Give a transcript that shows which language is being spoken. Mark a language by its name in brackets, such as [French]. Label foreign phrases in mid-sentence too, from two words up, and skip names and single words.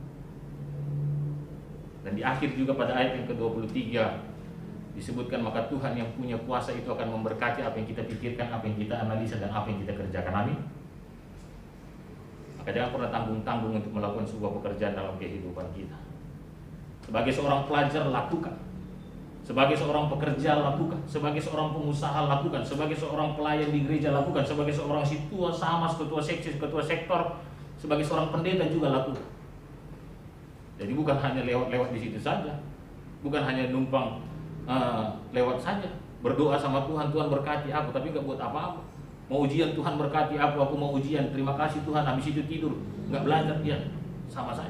[Indonesian] Dan di akhir juga pada ayat yang ke-23 disebutkan maka Tuhan yang punya kuasa itu akan memberkati apa yang kita pikirkan, apa yang kita analisa, dan apa yang kita kerjakan. Amin. Maka jangan pernah tanggung-tanggung untuk melakukan sebuah pekerjaan dalam kehidupan kita. Sebagai seorang pelajar, lakukan. Sebagai seorang pekerja, lakukan. Sebagai seorang pengusaha, lakukan. Sebagai seorang pelayan di gereja, lakukan. Sebagai seorang situa samas, ketua seksi, ketua sektor, sebagai seorang pendeta juga lakukan. Jadi bukan hanya lewat-lewat di situ saja, bukan hanya numpang lewat saja, berdoa sama Tuhan, Tuhan berkati aku, tapi nggak buat apa-apa. Mau ujian Tuhan berkati aku mau ujian, terima kasih Tuhan, habis itu tidur, nggak belajar, ya sama saja.